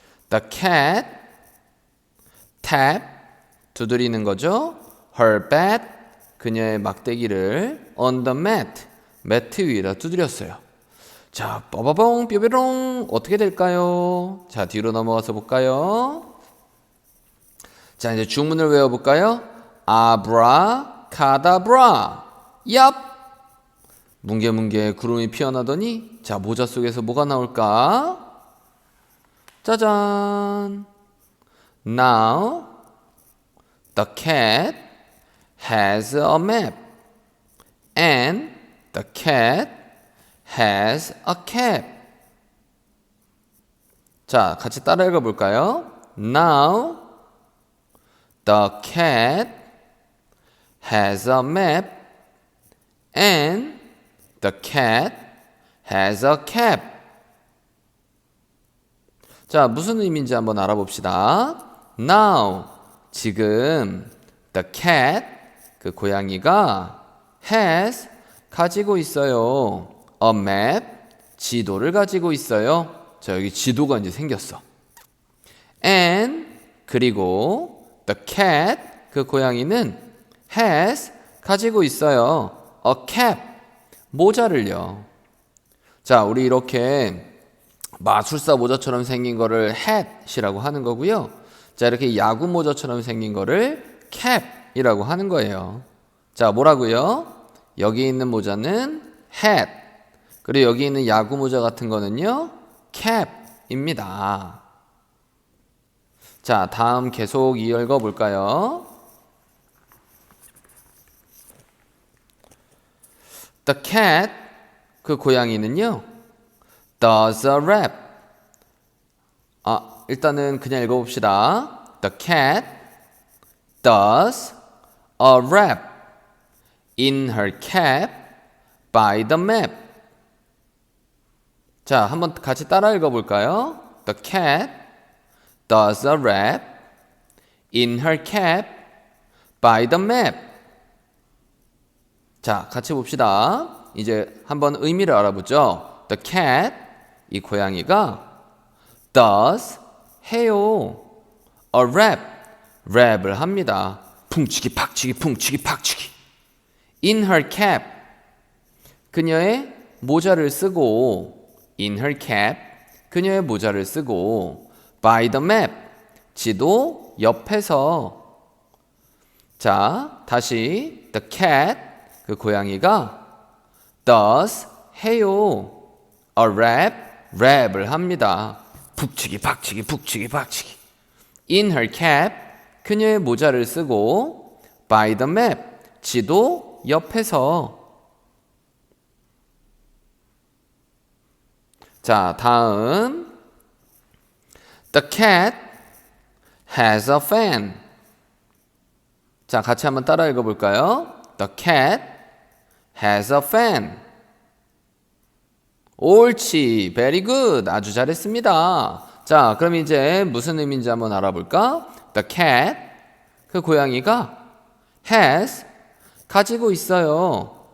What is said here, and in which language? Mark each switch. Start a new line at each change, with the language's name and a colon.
English: The cat tap
Korean: 두드리는 거죠.
English: Her bat
Korean: 그녀의 막대기를
English: on the mat
Korean: 매트 위에다 두드렸어요. 자, 빠바봉 뾰뾰롱 어떻게 될까요? 자, 뒤로 넘어가서 볼까요? 자, 이제 주문을 외워볼까요? 아브라카다브라. 얍. 뭉게뭉게 구름이 피어나더니 자, 모자 속에서 뭐가 나올까? 짜잔.
English: Now the cat has a map and the cat has a cap.
Korean: 자, 같이 따라 읽어볼까요?
English: Now the cat has a map and the cat has a cap.
Korean: 자, 무슨 의미인지 한번 알아봅시다. Now, 지금
English: the cat,
Korean: 그 고양이가 has, 가지고 있어요.
English: a map,
Korean: 지도를 가지고 있어요. 자, 여기 지도가 이제 생겼어. and, 그리고
English: the cat,
Korean: 그 고양이는 has, 가지고 있어요.
English: a cap,
Korean: 모자를요. 자, 우리 이렇게 마술사 모자처럼 생긴 거를 hat이라고 하는 거고요. 자, 이렇게 야구 모자처럼 생긴 거를 cap이라고 하는 거예요. 자, 뭐라고요? 여기 있는 모자는 hat. 그리고 여기 있는 야구 모자 같은 거는요, cap입니다. 자, 다음 계속 읽어 볼까요?
English: The cat,
Korean: 그 고양이는요,
English: does a rap.
Korean: 일단은 그냥 읽어봅시다.
English: The cat does a rap in her cap by the map.
Korean: 자, 한번 같이 따라 읽어볼까요?
English: The cat does a rap in her cap by the map.
Korean: 자, 같이 봅시다. 이제 한번 의미를 알아보죠.
English: The cat,
Korean: 이 고양이가 does, 해요.
English: a rap,
Korean: 랩을 합니다. 풍치기 팍치기 풍치기 팍치기.
English: in her cap,
Korean: 그녀의 모자를 쓰고
English: in her cap, 그녀의 모자를 쓰고 by the map,
Korean: 지도 옆에서. 자, 다시
English: the cat,
Korean: 그 고양이가 does, 해요.
English: a rap,
Korean: 랩을 합니다. 북치기 박치기 북치기 박치기.
English: in her cap,
Korean: 그녀의 모자를 쓰고
English: by the map,
Korean: 지도 옆에서. 자, 다음
English: the cat has a fan.
Korean: 자, 같이 한번 따라 읽어볼까요?
English: The cat has a fan.
Korean: 옳지,
English: very good,
Korean: 아주 잘했습니다. 자, 그럼 이제 무슨 의미인지 한번 알아볼까?
English: The cat,
Korean: 그 고양이가 has, 가지고 있어요.